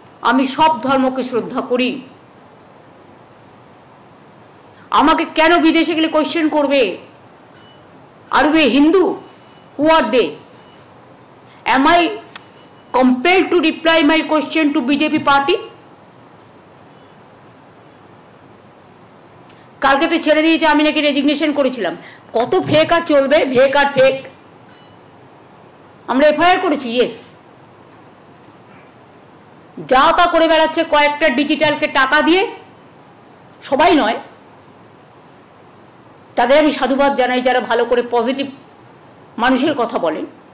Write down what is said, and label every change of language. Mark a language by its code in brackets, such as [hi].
[bn] আমি সব ধর্মকে শ্রদ্ধা করি। আমাকে কেন বিদেশে গেলে কোয়েশ্চেন করবে, [en] Are you a Hindu? Who are they? Am I compelled to reply my question to BJP party? [bn] কালকে তো ছেড়ে দিয়েছে আমি নাকি রেজিগনেশন করেছিলাম। কত ফেক আর চলবে, ফেক আর ফেক। আমরা এফআইআর করেছি, ইয়েস। যা তা করে বেড়াচ্ছে কয়েকটা ডিজিটালকে টাকা দিয়ে, সবাই নয়, তাদের আমি সাধুবাদ জানাই যারা ভালো করে পজিটিভ মানুষের কথা বলেন।